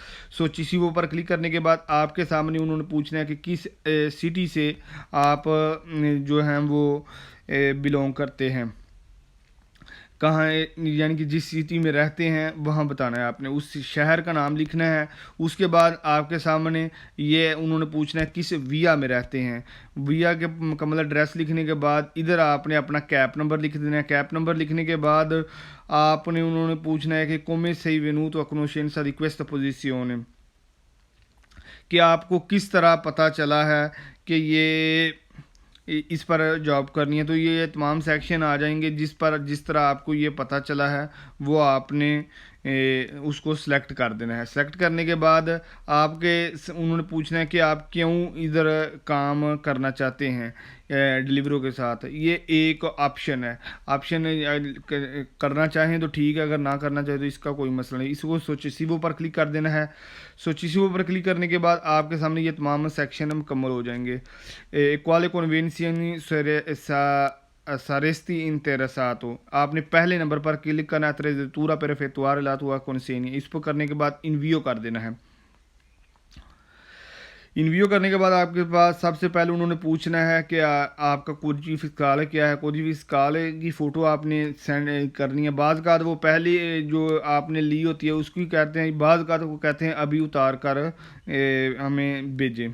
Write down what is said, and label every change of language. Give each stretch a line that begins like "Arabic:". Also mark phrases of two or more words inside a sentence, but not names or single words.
Urdu: سوچیسیو پر کلک کرنے کے بعد آپ کے سامنے انہوں نے پوچھنا ہے کہ کس سٹی سے آپ جو ہیں وہ بلونگ کرتے ہیں، کہاں، یعنی کہ جس سٹی میں رہتے ہیں وہاں بتانا ہے آپ نے، اس شہر کا نام لکھنا ہے۔ اس کے بعد آپ کے سامنے یہ انہوں نے پوچھنا ہے کس ویا میں رہتے ہیں۔ ویا کے مکمل ایڈریس لکھنے کے بعد ادھر آپ نے اپنا کیپ نمبر لکھ دینا ہے۔ کیپ نمبر لکھنے کے بعد آپ نے انہوں نے پوچھنا ہے کہ
Italian: come sei venuto a conoscenza di questa posizione،
Urdu: کہ آپ کو کس طرح پتہ چلا ہے کہ یہ اس پر جاب کرنی ہے۔ تو یہ تمام سیکشن آ جائیں گے جس طرح آپ کو یہ پتہ چلا ہے وہ آپ نے اس کو سلیکٹ کر دینا ہے۔ سلیکٹ کرنے کے بعد آپ کے انہوں نے پوچھنا ہے کہ آپ کیوں ادھر کام کرنا چاہتے ہیں ڈیلیورو کے ساتھ۔ یہ ایک آپشن ہے، آپشن کرنا چاہیں تو ٹھیک ہے، اگر نہ کرنا چاہیں تو اس کا کوئی مسئلہ نہیں۔ اس کو سوچیسیو پر کلک کر دینا ہے۔ سوچیسیو پر کلک کرنے کے بعد آپ کے سامنے یہ تمام سیکشن مکمل ہو جائیں گے۔
Italian: quale convenzioni saresti interessato,
Urdu: آپ نے پہلے نمبر پر کلک کرنا ہے,
Italian: attrezzatura per effettuare la tua consegna,
Urdu: اس پر کرنے کے بعد انویو کر دینا ہے. انویو کرنے کے بعد آپ کے پاس سب سے پہلے انہوں نے پوچھنا ہے کہ آپ کا
Italian: codice fiscale
Urdu: کیا ہے.
Italian: codice fiscale
Urdu: کی فوٹو آپ نے سینڈ کرنی ہے. باز کا وہ پہلے جو آپ نے لی ہوتی ہے اس کی کہتے ہیں، باز کا وہ کہتے ہیں ابھی اتار کر ہمیں بھیجیں.